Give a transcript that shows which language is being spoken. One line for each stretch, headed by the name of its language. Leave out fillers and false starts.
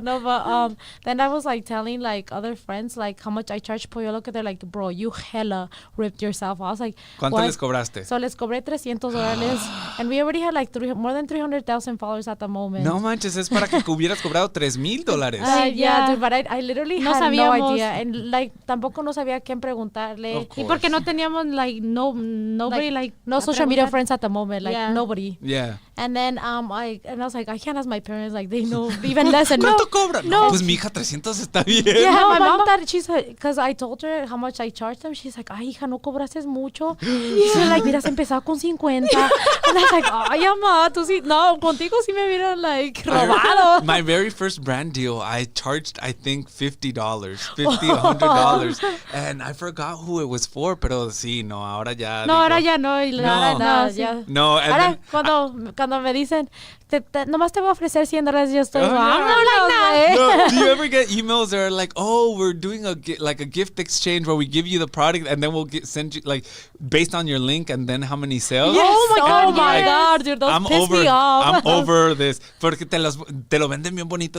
English: No, but then I was like telling like other friends like how much I charge Pollo Loco. They're like, bro, you hella ripped yourself. I was like,
Spanish: ¿Cuánto les cobraste?
English: So
Spanish: les cobré
English: $300, and we already had like more than 300,000 followers at the moment.
Spanish: No manches, es para que hubieras cobrado $3,000.
English: Yeah, dude, but I literally
Spanish: no
English: had
Spanish: sabíamos.
English: No idea, and like
Spanish: tampoco no sabía a quién preguntarle. Y porque no teníamos
English: like nobody like no social media friends at the moment, like nobody. Yeah. And then I was like, I can't ask my parents, like they know even less. And
Spanish: ¿Cuánto cobran? No, pues mi hija 300 está bien.
English: Yeah, my mom thought because I told her how much I charged them. She's like,
Spanish: ay hija, no cobraste mucho. She's like, hubieras empezado con 50.
English: And I was like,
Spanish: ay mamá, tú sí, no, contigo sí me hubieran like robado.
English: My very first brand deal, I charged I think $50, $100, and I forgot who it was for,
Spanish: pero sí, no, ahora ya. No, ahora ya no. No, ahora cuando me dicen, nomás te voy a ofrecer $100, yo estoy,
English: No, do you ever get emails that are like, oh, we're doing a gift exchange where we give you the product and then we'll send you like based on your link and then how many sales? Yes. Oh my God, dude, those piss me off. I'm over this.
Spanish: Porque te lo venden bien bonito.